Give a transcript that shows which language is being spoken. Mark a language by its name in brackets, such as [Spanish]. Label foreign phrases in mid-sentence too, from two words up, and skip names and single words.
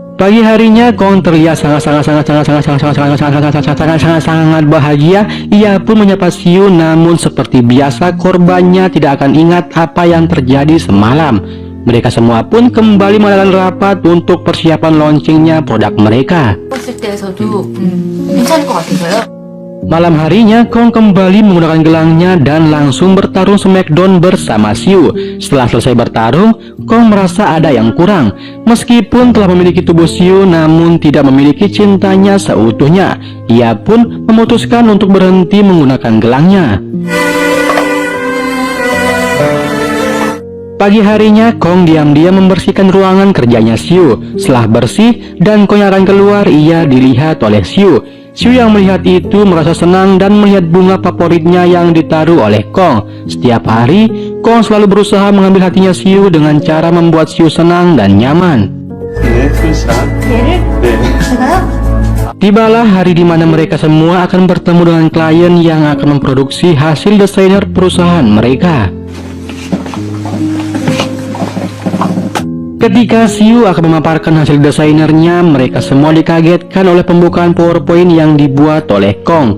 [Indonesian] Pagi harinya Kong terlihat sangat bahagia. Ia pun menyapa Siu, namun seperti biasa korbannya tidak akan ingat apa yang terjadi semalam. Mereka semua pun kembali mengadakan rapat untuk persiapan launchingnya produk mereka. [Korean] 봤을 때에서도 괜찮을 것 같아서요. [Indonesian] Malam harinya Kong kembali menggunakan gelangnya dan langsung bertarung smackdown bersama Siu. Setelah selesai bertarung, Kong merasa ada yang kurang. Meskipun telah memiliki tubuh Siu, namun tidak memiliki cintanya seutuhnya. Ia pun memutuskan untuk berhenti menggunakan gelangnya. Pagi harinya Kong diam-diam membersihkan ruangan kerjanya Siu. Setelah bersih dan Kong yang akan keluar, ia dilihat oleh Siu. Siu yang melihat itu merasa senang dan melihat bunga favoritnya yang ditaruh oleh Kong. Setiap hari, Kong selalu berusaha mengambil hatinya Siu dengan cara membuat Siu senang dan nyaman. [Korean] 네, 수현씨랑. 얘를 네. 제가요? [Indonesian] Tibalah hari di mana mereka semua akan bertemu dengan klien yang akan memproduksi hasil desainer perusahaan mereka. Ketika Siu akan memaparkan hasil desainernya, mereka semua dikagetkan oleh pembukaan PowerPoint yang dibuat oleh Kong.